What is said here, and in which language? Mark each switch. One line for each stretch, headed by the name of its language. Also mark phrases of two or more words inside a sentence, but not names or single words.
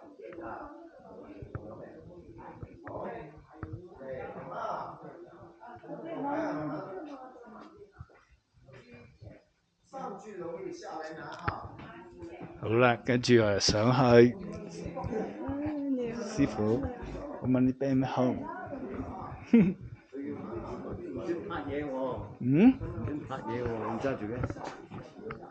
Cantonese: 啊，好，對，啊，上去容易下來難啊。好啦，跟住我上去。師傅，我問你
English: bring me home。
Cantonese: 拍嘢喎。嗯？拍嘢喎，你揸住嘅。